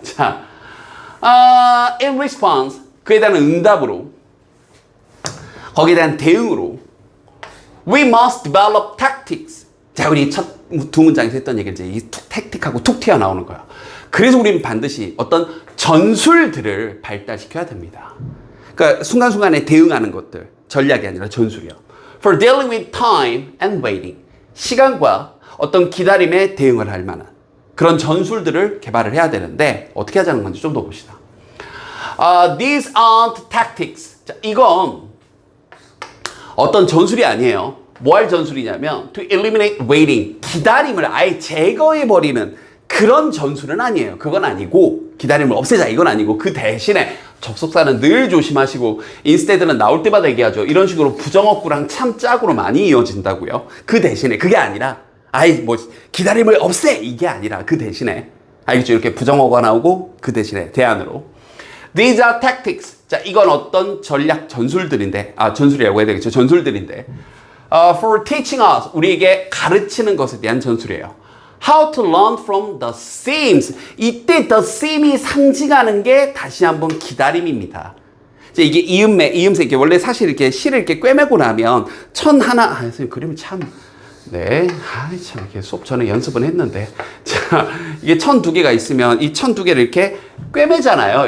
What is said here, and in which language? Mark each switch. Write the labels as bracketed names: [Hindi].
[Korean] 자, [English] in response, [Korean] 그에 대한 응답으로, 거기에 대한 대응으로, [English] we must develop tactics. [Korean] 자, 우리 첫 두 문장에서 했던 얘기를 이제 이 택틱하고 툭 튀어나오는 거야. 그래서 우리는 반드시 어떤 전술들을 발달시켜야 됩니다. 그러니까 순간순간에 대응하는 것들, 전략이 아니라 전술이요. [English] For dealing with time and waiting. [Korean] 시간과 어떤 기다림에 대응을 할 만한 그런 전술들을 개발을 해야 되는데 어떻게 하자는 건지 좀 더 봅시다. [English] These aren't tactics. [Korean] 자, 이건 어떤 전술이 아니에요. 뭐 할 전술이냐면 [English] to eliminate waiting. [Korean] 기다림을 아예 제거해버리는 그런 전술은 아니에요. 그건 아니고 기다림을 없애자 이건 아니고 그 대신에 접속사는 늘 조심하시고 instead는 나올 때마다 얘기하죠. 이런 식으로 부정어구랑 참짝으로 많이 이어진다고요. 그 대신에 그게 아니라 아이 뭐 기다림을 없애 이게 아니라 그 대신에 알겠죠? 이렇게 부정어가 나오고 그 대신에 대안으로 [English] These are tactics. [Korean] 자, 이건 어떤 전략 전술들인데 전술이라고 해야 되겠죠? 전술들인데 [English] for teaching us [Korean] 우리에게 가르치는 것에 대한 전술이에요. [English] How to learn from the seams. [Korean] 이때 the seam이 상징하는 게 다시 한번 기다림입니다. 이게 이음새 이렇게 원래 사실 이렇게 실을 이렇게 꿰매고 나면 천 하나 선생님 그림을 참 네, 참 이렇게 수업 전에 연습은 했는데 자 이게 천 두 개가 있으면 이 천 두 개를 이렇게 꿰매잖아요.